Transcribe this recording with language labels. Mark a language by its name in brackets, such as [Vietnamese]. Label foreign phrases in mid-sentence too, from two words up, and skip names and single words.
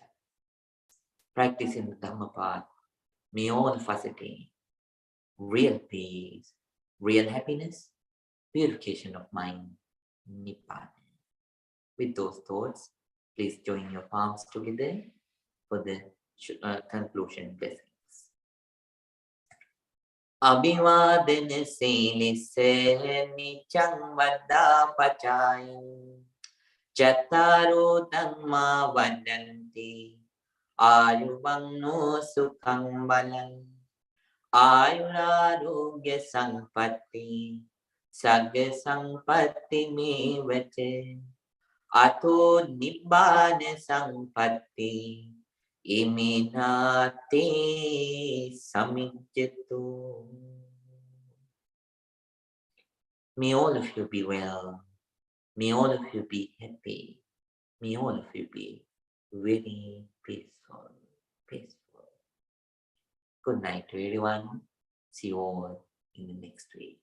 [English] Practicing the Dhamma path, may all of us attain real peace, real happiness, purification of mind, Nibbana. With those thoughts, please join your palms together for the conclusion blessings. [Pali] Abhivadana Silisse Nichang Vada Pachai Chattaro Dhamma Vadanti Ayuvanno Sukhang Balang Ayurarogya Sampatti Sagga Sampatti Mevate Ato Nibbana Sampatti Iminate Samijjato. [English] May all of you be well. May all of you be happy. May all of you be very peaceful. Peaceful. Good night to everyone. See you all in the next week.